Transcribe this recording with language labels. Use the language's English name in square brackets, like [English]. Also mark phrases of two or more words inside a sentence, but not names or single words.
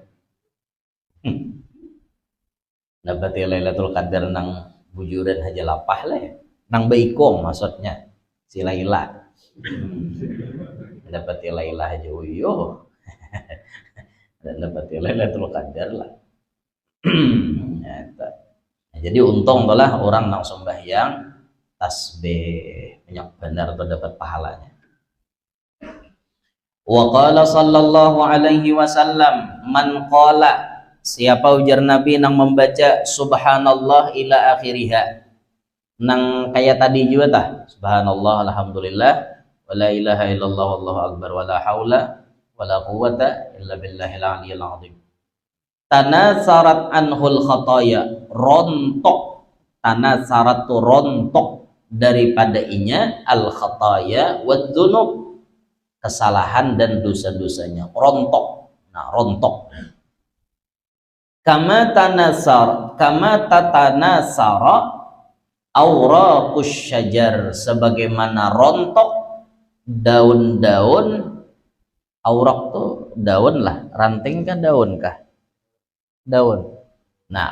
[Banjar] dapat Lailatul Qadar nang bujuran aja lapah lah nang baikong maksudnya si Laila dapat Laila aja uyo dan dapat Lailatul Qadar lah nah, jadi untung lah orang nang sembahyang tasbih banyak benar tuh dapat pahalanya. [Arabic] وقال صلى الله عليه وسلم من قال [Banjar] siapa ujar Nabi nang membaca [Arabic] subhanallah إلى آخرها [Banjar] nang kayak tadi juga tah [Arabic] سبحان الله والحمد لله ولا إله إلا الله والله أكبر ولا حول ولا قوة إلا بالله العلي العظيم تناثرت عنه الخطايا rontok tanasarat [Banjar] tu rontok daripada inya [Arabic] الخطايا والذنوب [Banjar] kesalahan dan dosa-dosanya rontok nah rontok [Arabic] كما تتناثر أوراق الشجر [Banjar] sebagaimana rontok daun-daun auraq tuh daun lah ranting kan daun kah daun nah